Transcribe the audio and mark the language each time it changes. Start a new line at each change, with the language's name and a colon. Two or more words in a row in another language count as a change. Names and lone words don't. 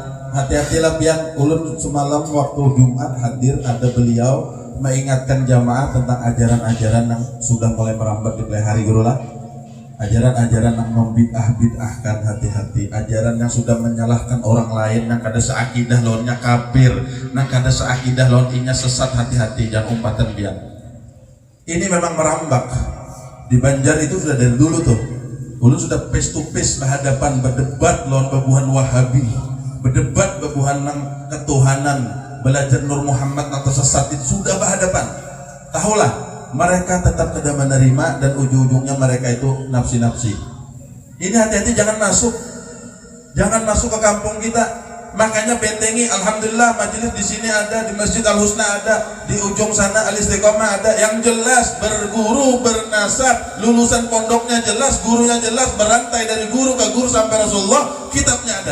Banjar: Hati-hatilah pian. Ulun semalam waktu Jumat hadir, ada beliau mengingatkan jamaah tentang ajaran-ajaran yang sudah mulai merambat di pelihari guru lah.
Indonesian: Ajaran-ajaran yang membid'ah-bid'ahkan, hati-hati.
Banjar: Ajaran yang sudah menyalahkan orang lain, yang kada seakidah lawannya kafir, yang kada seakidah lawan inya sesat, hati-hati, jangan umpatan pian.
Indonesian: Ini memang merambak. Di Banjar itu sudah dari dulu tuh.
Banjar: Ulun sudah
English: face to face
Banjar: berhadapan, berdebat lawan babuhan Wahabi, berdebat babuhan nang ketuhanan, belajar Nur Muhammad atau sesat, itu sudah berhadapan.
Indonesian: Tahulah, mereka tetap tidak menerima dan ujung-ujungnya mereka itu nafsi-nafsi. Ini hati-hati, jangan masuk ke kampung kita. Makanya bentengi, alhamdulillah majelis di sini ada, di Masjid Al Husna ada, di ujung sana Al Istiqomah ada, yang jelas berguru, bernasab, lulusan pondoknya jelas, gurunya jelas, berantai dari guru ke guru sampai Rasulullah, kitabnya ada.